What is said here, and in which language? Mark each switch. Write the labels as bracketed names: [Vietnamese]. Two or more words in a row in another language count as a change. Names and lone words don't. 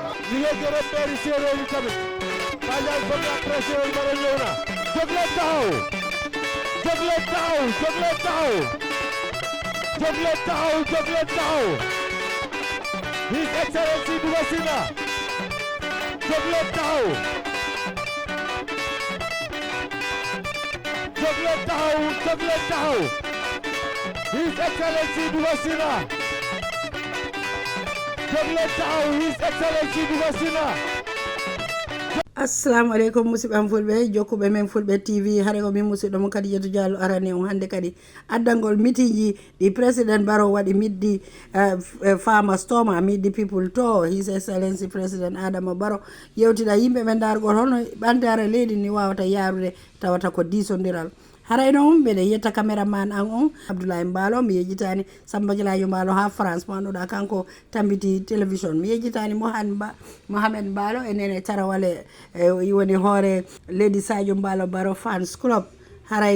[Wolof] ñu ngi gërëm maire séeréer yi tamit Fadiane foog naa président Barrow ñëw na jóg leen taxaw jóg leen taxaw jóg leen taxaw jóg leen taxaw jóg leen taxaw [English] His Excellency [Wolof] dugg si na jóg leen taxaw jóg leen taxaw jóg leen taxaw [English] His Excellency [Wolof] dugg si na jóg leen taxaw [English] His Excellency [Wolof] dugg si na. [Arabic] السلام عليكم [Fula] musidɓe am fulɓe jokkuɓe men fulɓe tv hare ko min musidɗo mo Kadijatu Diallo arane on hande kadi addangol mitiji ɗi président Barrow waɗi middi farmers toma middi [English] people to His Excellency [Fula] président Adama Barrow yewtida yimɓe ɓe dargol hono ɓantare leydi ni wawata yarude tawata ko disodiral haray noon mbeɗe yetta caméraman an on Abdoulaye Mbalo mi yejjitani Samba Dialayo Mbalo ha France mo anduɗa kanko tambiti télévision mi yejjitani Mohamed Mbalo e nene tarawale woni hoore Leydi Sadio Mbalo Barrow fans club haray